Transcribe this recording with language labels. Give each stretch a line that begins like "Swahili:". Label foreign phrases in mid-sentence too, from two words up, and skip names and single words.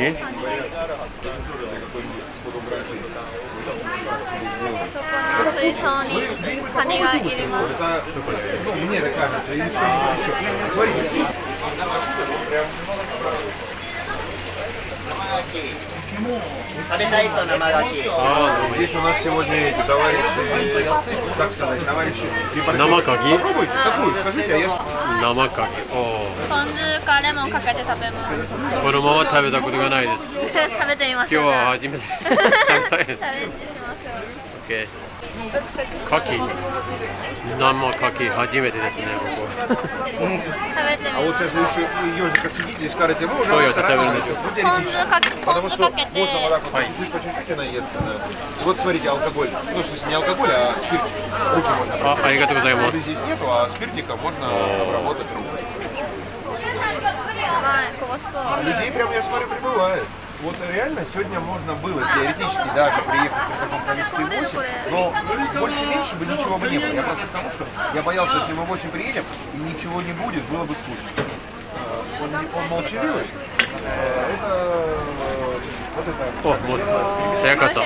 Japanese: そこの水槽にカニがいります。食べたいと生牡蠣。
Russian: Здесь у нас сегодня эти товарищи, как сказать, товарищи.
Japanese: 生カキ？
Russian: Попробуйте такую, скажите, а я
Japanese: 生カキ。ポン酢かレモンかけて食べます。このまま食べたことがないです。食べてみまし今日ょう。は初めて食べたいです。チャレンジしましょう。オッケー。カキ。生カキ初めてですね、ここ。食べてみ
Russian: А
Japanese: ま
Russian: вот
Japanese: しょ
Russian: сейчас
Japanese: う。
Russian: вы еще ежика съедите и скажете, вы уже Ой, это ресторан правильно. идет. Ну,
Japanese: ポン酢かけ
Russian: Потому
Japanese: ポン酢
Russian: что
Japanese: かけて
Russian: можно вот так вот чуть-чуть по чуть-чуть и наесться. Да. И вот смотрите, алкоголь. Ну, в смысле, не алкоголь, а спирт. Руки можно.
Japanese: あ、ありがとうございま
Russian: Воды
Japanese: す。
Russian: здесь нету, а спиртика можно обработать руку.
Japanese: やばい、こぼしそう。
Russian: Людей прям, я смотрю, прибывает. Вот реально сегодня можно было теоретически даже приехать при таком количестве 8, но больше-меньше бы ничего бы не было. Я просто к тому, что я боялся, если мы 8 приедем и ничего не будет, было бы скучно. Он молчаливый. Это вот это.
Japanese: お、もう早かった。